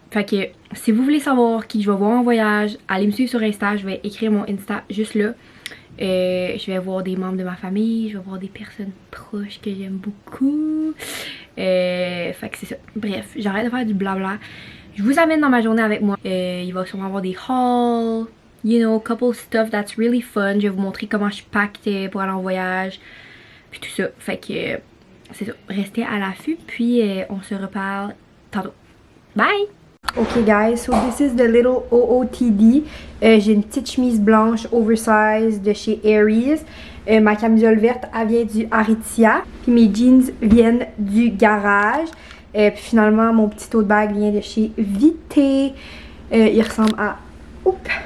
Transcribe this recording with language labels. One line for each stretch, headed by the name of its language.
French: Fait que si vous voulez savoir qui je vais voir en voyage, allez me suivre sur Insta, je vais écrire mon Insta juste là. Je vais voir des membres de ma famille, je vais voir des personnes proches que j'aime beaucoup. Fait que c'est ça. Bref, j'arrête de faire du blabla. Je vous amène dans ma journée avec moi. Il va sûrement avoir des hauls.
English: You know, couple stuff that's really fun.
French: Je vais vous montrer comment je pacte pour aller en voyage. Puis tout ça. Fait que c'est ça. Restez à l'affût. Puis on se reparle tantôt. Bye!
English: Ok guys, so this is the little OOTD.
French: J'ai une petite chemise blanche oversize de chez Aries. Ma camisole verte, elle vient du Aritzia. Puis mes jeans viennent du garage. Puis finalement, mon petit tote bag vient de chez Vité. Il ressemble à... Oups!